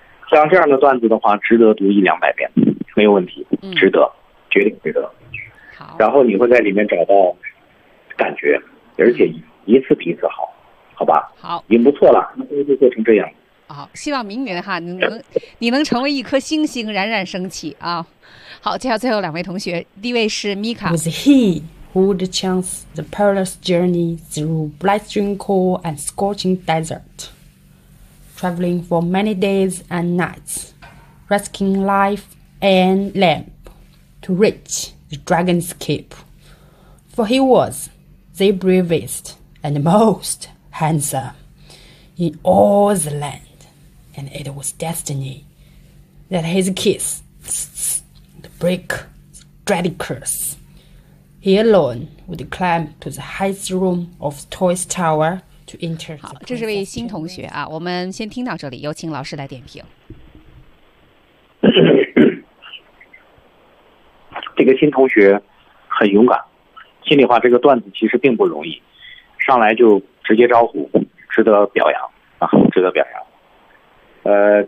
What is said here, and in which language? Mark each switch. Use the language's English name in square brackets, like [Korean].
[Chinese] 像这样的段子的话，值得读一两百遍，没有问题，值得，绝对值得。然后你会在里面找到感觉，而且一次比一次好，好吧？好，已经不错了，那就做成这样。好，希望明年哈，你能成为一颗星星，冉冉升起啊！好，介绍最后两位同学，第一位是 Mika。 [English] Was he who would chance the perilous journey through blistering cold and scorching desert, traveling for many days and nights, risking life and limb to reach the dragon's keep? For he was the bravest and most handsome in all the land. And it was destiny that his kiss would break the dreaded curse. He alone would climb to the highest room of the tallest tower to enter. [Chinese] 好，这是位新同学啊，我们先听到这里，有请老师来点评。这个新同学很勇敢，心里话，这个段子其实并不容易，上来就直接招呼，值得表扬啊，值得表扬。